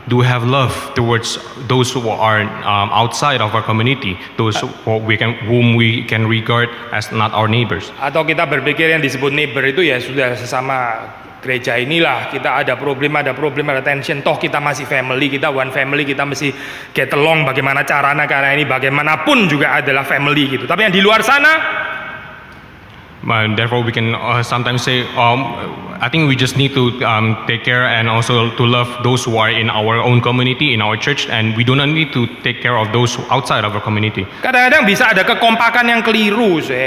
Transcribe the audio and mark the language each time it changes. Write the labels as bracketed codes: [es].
[en] Do we have love towards those who are outside of our community, those whom we can regard as not our neighbors? [id] Atau kita berpikir yang disebut neighbor itu ya sudah sesama gereja inilah, kita ada problem, ada tension, toh kita masih family, kita [en] one family, [id] kita mesti [en] get along [id] bagaimana caranya, karena ini bagaimanapun juga adalah family gitu. Tapi yang di luar sana, [en] Therefore, we can sometimes say, I think we just need to take care and also to love those who are in our own community, in our church, and we do not need to take care of those outside of our community. [id] kadang-kadang bisa ada kekompakan yang keliru,